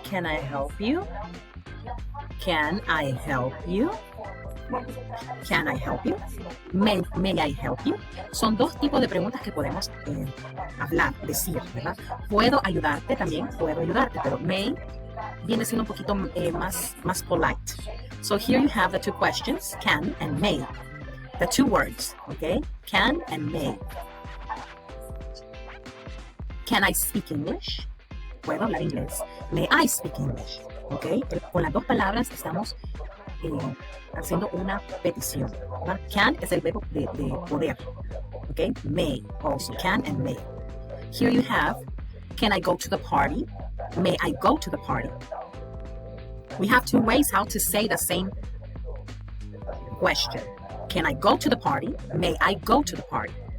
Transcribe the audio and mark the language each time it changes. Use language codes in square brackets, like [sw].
[en] Can I help you? Can I help you? Can I help you? May I help you? [es] Son dos tipos de preguntas que podemos hablar, decir, ¿verdad? Puedo ayudarte también, puedo ayudarte, pero may viene siendo un poquito más polite. [en] So here you have the two questions, can and may. The two words, okay? Can and may. Can I speak English? [es] ¿Puedo hablar inglés? [en] May I speak English? Okay? [es] Con las dos palabras estamos haciendo una petición, ¿verdad? Can es el verbo de poder. Okay? [en] May also. Can and may. Here you have, can I go to the party? May I go to the party? We have two ways how to say the same question. Can I go to the party? May I go to the party?